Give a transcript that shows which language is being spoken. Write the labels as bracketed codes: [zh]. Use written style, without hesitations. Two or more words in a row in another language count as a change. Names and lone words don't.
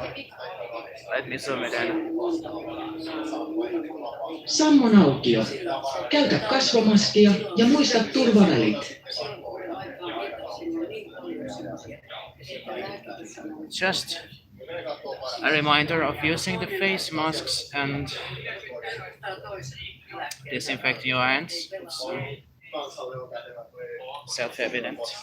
[en] Let me zoom it in. [fi] Sammon aukio. Käytä kasvomaskia ja muista turvavälit. [en] Just a reminder of using the face masks and disinfecting your hands. It's self-evident.